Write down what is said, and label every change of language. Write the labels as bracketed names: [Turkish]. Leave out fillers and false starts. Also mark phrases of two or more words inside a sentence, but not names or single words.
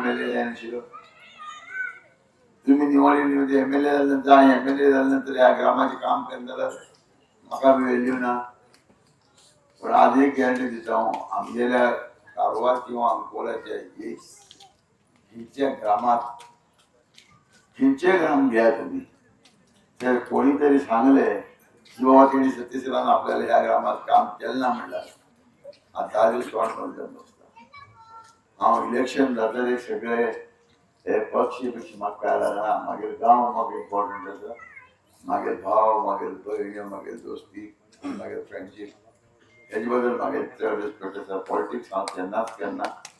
[Konkani] MLA जायनाशिल्लो तुम्ही निवडली म्हणजे MLA जाल्यानंतर हांव MLA जाल्यानंतर ह्या ग्रामाचें काम केलें जाल्यार म्हाका व्हॅल्यू ना पण आज एक गॅरंटी दिता हांव आमगेल्या कारवार किंवा अंकोल्याच्या हिंच्या ग्रामात खंयचे ग्राम घ्या तुम्ही तर कोणी तरी सांगले की बाबा त्यांनी सत्यशीलान आपल्याला ह्या ग्रामात काम केलं ना म्हणल्यार आता 10 दीस कोण बसता हांव इलेक्शन जातले सगळे हे पक्ष म्हाका कळ्ळा ना मागीर गांव म्हाका इम्पॉर्टंट आसा मागीर भाव मागीर भयण मागीर दोस्ती मागीर फ्रेंडशीप हेजे बद्दल मागीर चड रिस्पेक्ट आसा पॉलिटिक्स हांव केन्नाच केन्ना